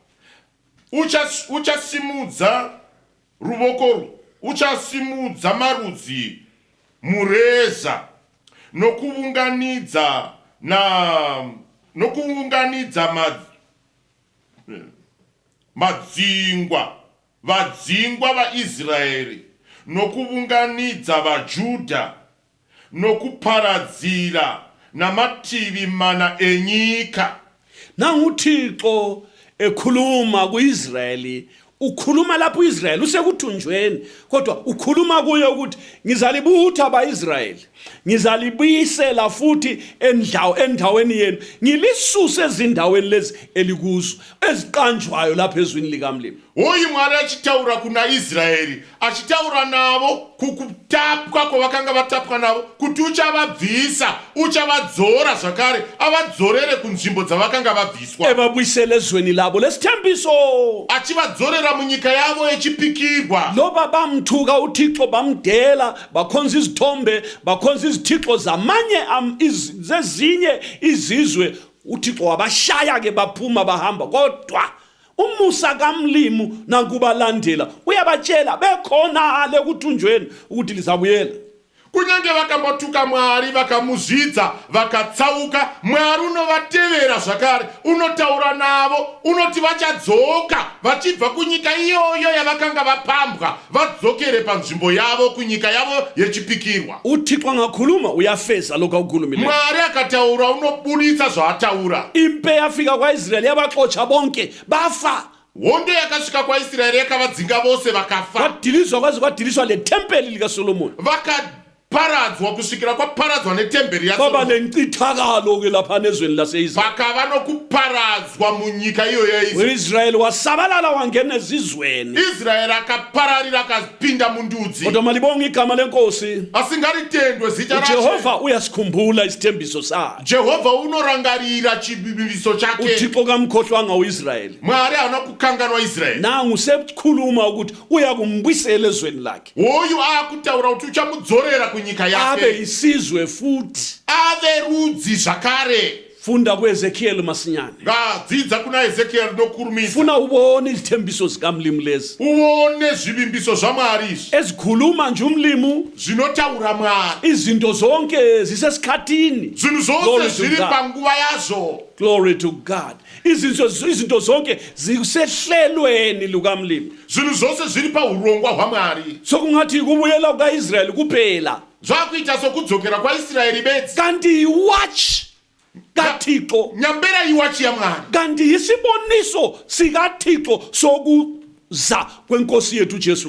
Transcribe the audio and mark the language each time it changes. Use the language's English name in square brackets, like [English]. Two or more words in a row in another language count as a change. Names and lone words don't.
[Shona] Uchasimudza ruoko, uchasimudza marudzi mureza nokuunganidza vadzingwa vaIsraeri nokuunganidza vaJudha nokuparadzira namativi mana enyika. [North Ndebele] Nangu uThixo ekhuluma kuIsraeli, ukhuluma lapho uIsraeli usekuthunjweni, kodwa ukhuluma kuye ukuthi ngizalibutha abaIsraeli ngizalibuyisela futhi endaweni yenu ngilisuse ezindaweni lezi elikuzo eziqanjwayo lapha ezwini likamlimi. [Shona] Uyu Mwari achitaura kuna Israeli, achitaura navo kukutapwa kwavakanga vatapwa navo, kuti uchavabvisa, uchavadzora zvakare, avadzorere kunzvimbo dzavakanga vabviswa. [North Ndebele] Ebabuyisele ezweni labo lesithembiso. [Shona] Achivadzorera munyika yavo yechipikirwa. [North Ndebele] Loba bamthuka uThixo bamdela, bakhonza izithombe, bakhonza izithixo zamanye zezinye izizwe, uThixo wabashaya ke baphuma bahamba, kodwa umusa kamlimu nakubalandela uyabatshela bekhona le kuthunjweni ukuthi lizabuyela. [Shona] Kunyange vakambotuka Mwari vakamuzvidza vakatsauka, Mwari unovatevera zvakare, unotaura navo, unoti vachadzoka vachibva kunyika iyoyo yavakanga vapambwa vadzokere panzvimbo yavo kunyika yavo yechipikirwa. [North Ndebele] uThixo angakhuluma uyafeza lokho akukhulumile. [Shona] Mwari akataura unobudisa zvaataura. [North Ndebele] Impe yafika kwaIsraeli yabaxotsha bonke bafa. [Shona] Hondo yakasvika kwaIsraeri yakavadzinga vose vakafa. [North Ndebele] Kwadilizwa kwaze kwadilizwa le tempeli likaSolomoni. [Shona] Paradzwa kusvikira kwaparadzwa netemberi Baba yaSolomoni. [North Ndebele] lencithakalo ke lapha nezweni laseIsraeli. [Shona] Vakava nokuparadzwa munyika iyoyo yaIsraeli. [North Ndebele] uIsraeli wasabalala wangena ezizweni. [Shona] Israeli akapararira akapinda mundudzi. [North Ndebele] Kodwa malibonga igama lenkosi. [Shona] Asingaritendwe zita raShe. [North Ndebele] uJehova uyasikhumbula isithembiso sakhe. [Shona] Jehova unorangarira chibimbiso chake. [North Ndebele] uThixo kamkhohlwanga uIsraeli. [Shona] Mwari haana kukanganwa Israeli. [North Ndebele] Nangu sekhuluma ukuthi uyakumbuyisela ezweni lakhe. [Shona] Hoyu akutaura kuti uchamudzorera kunyika [North Ndebele] Abe [Shona] yake. [North Ndebele] isizwe futhi. [Shona] Ave rudzi zvakare. [North Ndebele] Funda kuEzekiel masinyane. [Shona] Ngadzidza kuna Ezekiel nokurumidza. [North Ndebele] Funa ubone izithembiso zikamlimu lezi. [Shona] Uone zvivimbiso zvaMwari izvi. [North Ndebele] Ezikhuluma nje umlimu, [Shona] Zvinotaura Mwari. [North Ndebele] izinto zonke zisesikhathini. [Shona] Zvinhu [English] Glory [Shona] zvose [English] to [Shona] zviri [English] God. [Shona] panguva yazvo. [English] Glory to God. [North Ndebele] Izinto zonke zisehlelweni lukamlimu. [Shona] Zvinhu zvose zviri paurongwa hwaMwari. [North Ndebele] Sokungathi kubuyela kwaIsraeli kuphela. [Shona] Zvakuita sokudzokera kwaIsraeri bedzi. [North Ndebele] Kanti iwatch kaThixo, [Shona] Nyambera iwachi yaMwari. [North Ndebele] kanti isiboniso sikaThixo sokuza kwenkosi yethu Jesu.